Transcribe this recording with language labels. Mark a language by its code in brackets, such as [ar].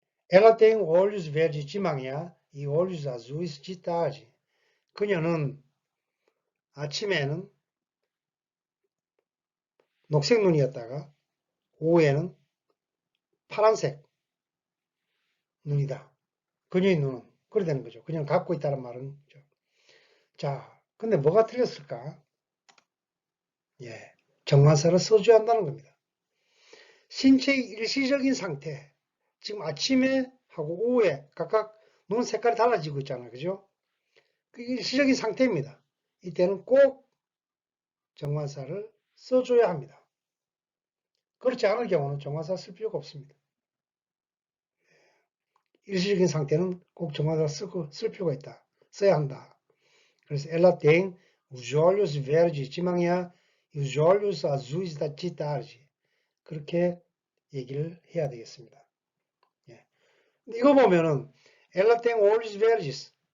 [pt] Ela tem olhos verdes de manhã e olhos azuis de tarde. [ko] 그녀는 아침에는 녹색 눈이었다가 오후에는 파란색 눈이다. 그녀의 눈은. 그래 되는 거죠. 그녀는 갖고 있다는 말은. 자, 근데 뭐가 틀렸을까? 예, 정관사를 써줘야 한다는 겁니다. 신체의 일시적인 상태, 지금 아침에 하고 오후에 각각 눈 색깔이 달라지고 있잖아요. 그죠? 그 일시적인 상태입니다. 이때는 꼭 정관사를 써줘야 합니다. 그렇지 않을 경우는 정관사 쓸 필요가 없습니다. 일시적인 상태는 꼭 정관사 쓸 필요가 있다. 써야 한다. [pt] 그래서 ela tem os olhos verdes de manhã e os olhos azuis de tarde. [ko] 그렇게 얘기를 해야 되겠습니다. 예. [pt] 이거 보면은 ela tem olhos verdes.